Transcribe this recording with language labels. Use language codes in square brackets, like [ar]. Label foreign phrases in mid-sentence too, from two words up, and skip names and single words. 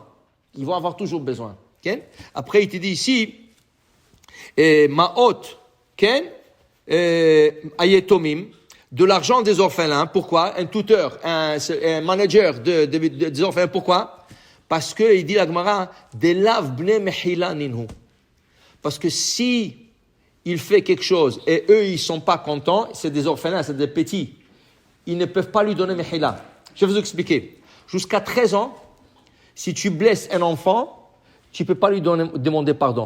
[fr] Ils vont avoir toujours besoin. Okay? Après, il te dit ici, [he] מעות, היתומים, [fr] de l'argent des orphelins. Pourquoi? Un tuteur, un manager des orphelins. Pourquoi? Parce que, il dit la Gemara, des [arc] לאו בני מחילה נינהו. [fr] Parce que si il fait quelque chose et eux, ils sont pas contents, c'est des orphelins, c'est des petits, ils ne peuvent pas lui donner mechila. Je vais vous expliquer. Jusqu'à 13 ans, si tu blesses un enfant, tu peux pas lui demander pardon.